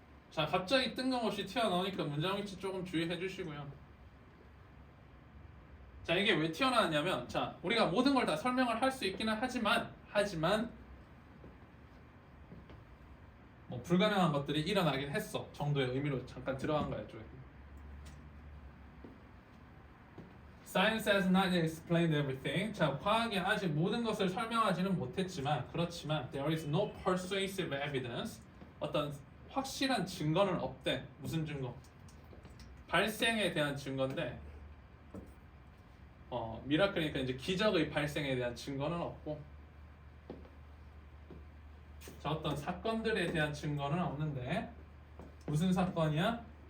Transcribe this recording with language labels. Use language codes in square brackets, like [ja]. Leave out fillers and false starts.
[ko] 자, 갑자기 뜬금없이 튀어나오니까 문장 위치 조금 주의해 주시고요. 자, 이게 왜 튀어나왔냐면 자, 우리가 모든 걸 다 설명을 할 수 있기는 하지만 뭐 불가능한 것들이 일어나긴 했어 정도의 의미로 잠깐 들어간 거야. 좀. [en] Science has not explained everything. [ko] 자, 과학이 아직 모든 것을 설명하지는 못했지만 그렇지만 [en] there is no persuasive evidence. [ko] 어떤 확실한 증거는 없대. 무슨 증거? 발생에 대한 증거인데 미라클이니까 이제 기적의 발생에 대한 증거는 없고 자, 어떤 사건들에 대한 증거는 없는데 무슨 사건이야?